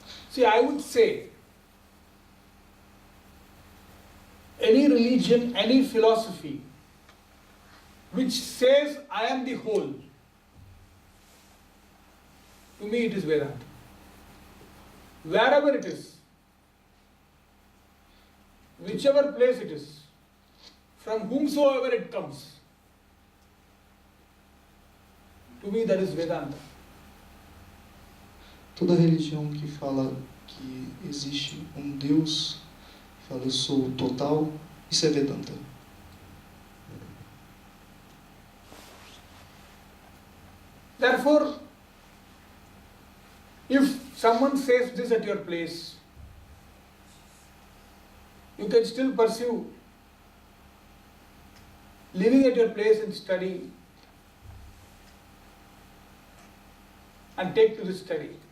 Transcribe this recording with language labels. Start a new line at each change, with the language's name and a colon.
English: see, I would say any religion, any philosophy which says I am the whole, to me it is Vedanta. Wherever it is, whichever place it is, from whomsoever it comes, to me that is Vedanta.
Portuguese: Toda religião que fala que existe um Deus, fala eu sou o total, isso é Vedanta.
English: Therefore, if someone says this at your place, you can still pursue living at your place and study and take to the study.